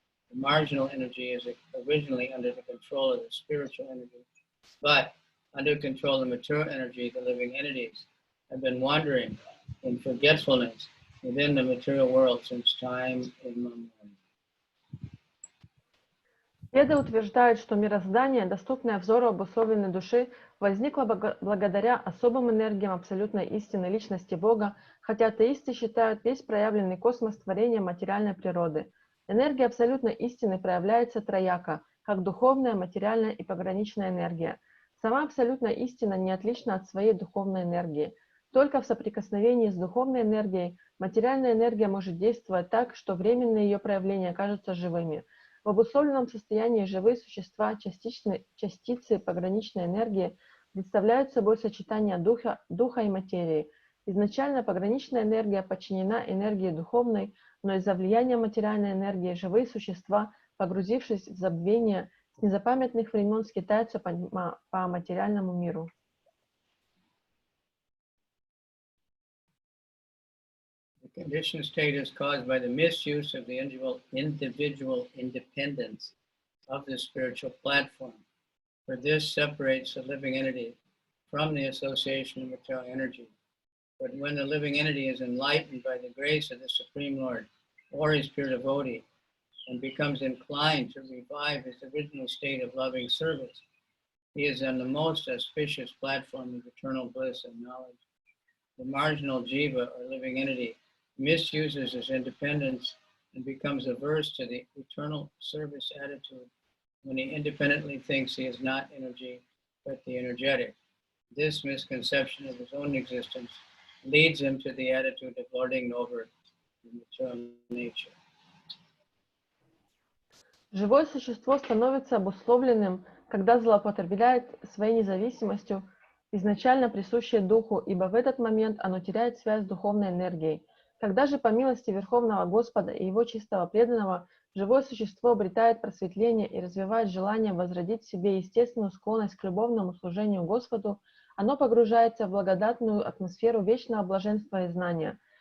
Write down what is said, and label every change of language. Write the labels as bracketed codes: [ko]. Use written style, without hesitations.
[en] The marginal energy is originally under the control of the spiritual energy, but under control of the material energy, the living entities have been wandering in forgetfulness within the material world since time immemorial. [ru] Веды утверждают, что мироздание, доступное взору обусловленной души, возникло благодаря особым энергиям абсолютной истины личности Бога, хотя атеисты считают весь проявленный космос творением материальной природы. Энергия абсолютной истины проявляется трояко, как духовная, материальная и пограничная энергия. Сама абсолютная истина не отлична от своей духовной энергии. Только в соприкосновении с духовной энергией материальная энергия может действовать так, что временные ее проявления кажутся живыми. В обусловленном состоянии живые существа, частицы пограничной энергии, представляют собой сочетание духа и материи. Изначально пограничная энергия подчинена энергии духовной, но из-за влияния материальной энергии живые существа, погрузившись в забвение, с незапамятных времен скитаются по материальному миру. [en] The conditioned state is caused by the misuse of the individual independence of the spiritual platform. For this separates the living entity from the association of material energy. But when the living entity is enlightened by the grace of the Supreme Lord or his pure devotee and becomes inclined to revive his original state of loving service, he is on the most auspicious platform of eternal bliss and knowledge. The marginal jiva or living entity misuses his independence and becomes averse to the eternal service attitude when he independently thinks he is not energy but the energetic. This misconception of his own existence leads him to the attitude of lording over the material nature. [ru] Живое существо становится обусловленным, когда злоупотребляет своей независимостью, изначально присущей духу, ибо в этот момент оно теряет связь с духовной энергией. Когда же по милости Верховного Господа и Его чистого преданного живое существо обретает просветление и развивает желание возродить в себе естественную склонность к любовному служению Господу, оно погружается в благодатную атмосферу вечного блаженства и знания.